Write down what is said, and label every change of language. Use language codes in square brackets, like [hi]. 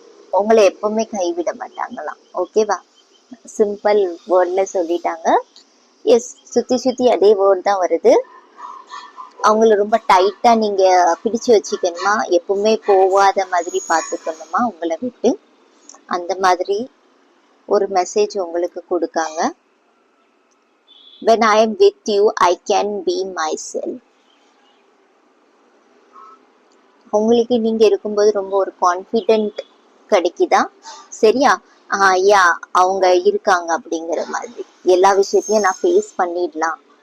[ta] உங்களை எப்பவுமே கைவிட மாட்டாங்களாம். ஓகேவா? சிம்பிள் வேர்ட்ல சொல்லிட்டாங்க. எஸ், சுத்தி சுத்தி அதே வேர்ட் தான் வருது. அவங்கள ரொம்ப டைட்டா நீங்க பிடிச்சு வச்சுக்கணுமா, எப்பவுமே போகாத மாதிரி பார்த்துக்கணுமா உங்களை விட்டு, அந்த மாதிரி ஒரு மெசேஜ் உங்களுக்கு கொடுக்காங்க. [en] when I am with you I can be myself. [ta] உங்களுக்கு நீங்க இருக்கும்போது ரொம்ப ஒரு கான்ஃபிடென்ட் கிடைக்குதா? சரியா? யா, அவங்க இருக்காங்க அப்படிங்கிற மாதிரி எல்லா விஷயத்தையும் நான் ஃபேஸ் பண்ணிடலாம்.